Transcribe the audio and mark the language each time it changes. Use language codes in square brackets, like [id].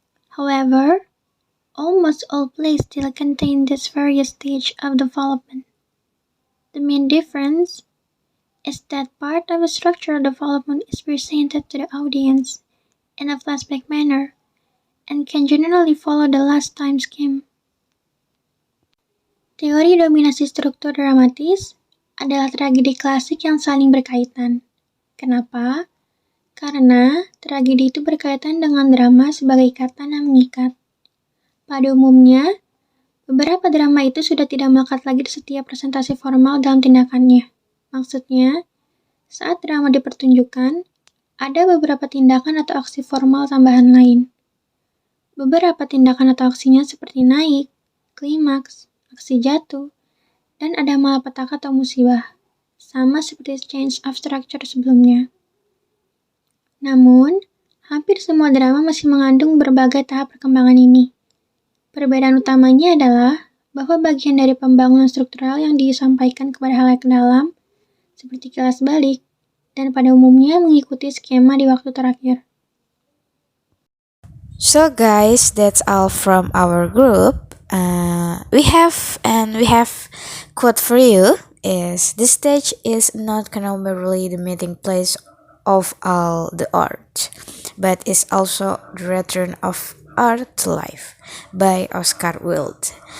[en] However, almost all plays still contain this various stage of development. The main difference is that part of the structural development is presented to the audience in a flashback manner and can generally follow the last time scheme. [id] Teori dominasi struktur dramatis adalah tragedi klasik yang saling berkaitan. Kenapa? Karena tragedi itu berkaitan dengan drama sebagai ikatan yang mengikat. Pada umumnya, beberapa drama itu sudah tidak melekat lagi di setiap presentasi formal dalam tindakannya. Maksudnya, saat drama dipertunjukkan, ada beberapa tindakan atau aksi formal tambahan lain. Beberapa tindakan atau aksinya seperti naik, klimaks, aksi jatuh, dan ada malapetaka atau musibah, sama seperti [en] change of structure [id] sebelumnya. Namun, hampir semua drama masih mengandung berbagai tahap perkembangan ini. Perbedaan utamanya adalah bahwa bagian dari pembangunan struktural yang disampaikan kepada halayak dalam, seperti kilas balik, dan pada umumnya mengikuti skema di waktu terakhir. [en] So guys, that's all from our group. We have quote for you is this stage is not merely the meeting place of all the art, but is also the return of art to life by Oscar Wilde.